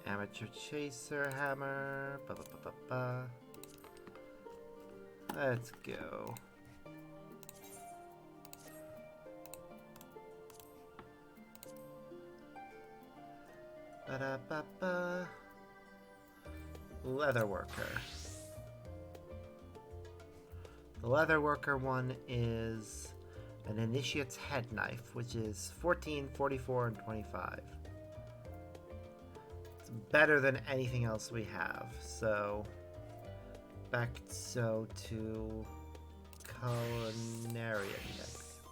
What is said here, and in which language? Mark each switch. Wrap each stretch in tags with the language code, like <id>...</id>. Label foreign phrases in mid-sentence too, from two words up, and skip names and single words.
<en>Archer Chaser Hammer. Ba, ba, ba, ba, ba. Let's go. Ba, da, ba, ba. Leatherworker. The Leatherworker one is an Initiate's Head Knife, which is 14, 44, and 25. It's better than anything else we have. So, back to Culinarian next.</en>